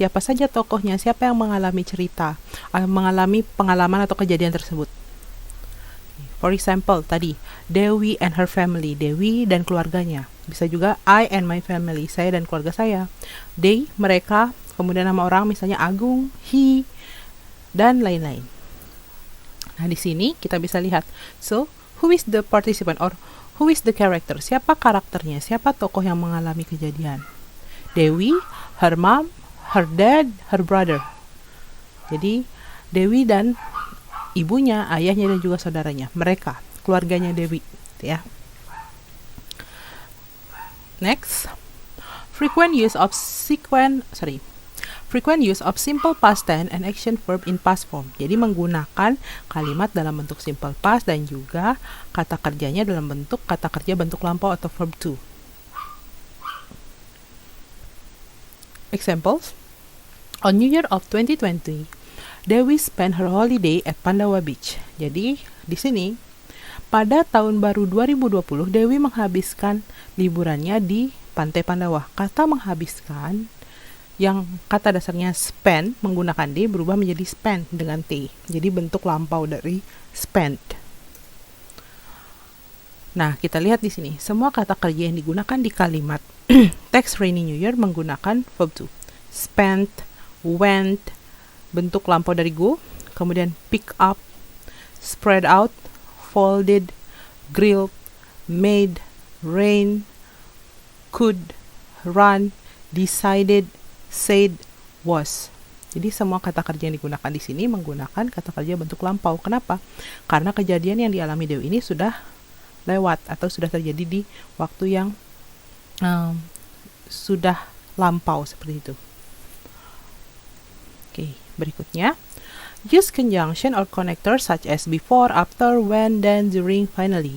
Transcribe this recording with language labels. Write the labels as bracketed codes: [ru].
[id] Siapa saja tokohnya, siapa yang mengalami cerita, mengalami pengalaman atau kejadian tersebut. [en] For example, tadi Dewi and her family, Dewi [id] dan keluarganya. Bisa juga [en] I and my family, [id] saya dan keluarga saya. They, mereka, kemudian nama orang misalnya Agung, he, dan lain-lain. Nah, di sini kita bisa lihat. [en] So, who is the participant or who is the character? [id] Siapa karakternya? Siapa tokoh yang mengalami kejadian? Dewi, [en] her mom, her dad, her brother. [id] Jadi, Dewi dan ibunya, ayahnya, dan juga saudaranya. Mereka, keluarganya Dewi. Ya. [en] Next, frequent use of simple past tense and action verb in past form. [id] Jadi menggunakan kalimat dalam bentuk simple past dan juga kata kerjanya dalam bentuk kata kerja bentuk lampau atau verb to. [en] Examples. On New Year of 2020, Dewi spent her holiday at Pandawa Beach. [id] Jadi di sini Pada tahun baru 2020, Dewi menghabiskan liburannya di Pantai Pandawa. Kata menghabiskan, yang kata dasarnya spend menggunakan D berubah menjadi spend dengan T. Jadi bentuk lampau dari spend. Nah, kita lihat di sini. Semua kata kerja yang digunakan di kalimat text rainy new year menggunakan verb to. Spent, went, bentuk lampau dari go, kemudian pick up, spread out, folded, grilled, made, rain, could, run, decided, said, was. Jadi semua kata kerja yang digunakan di sini menggunakan kata kerja bentuk lampau. Kenapa? Karena kejadian yang dialami Dewi ini sudah lewat atau sudah terjadi di waktu yang sudah lampau seperti itu. Oke, berikutnya. [en] Use conjunction or connector such as before, after, when, then, during, finally.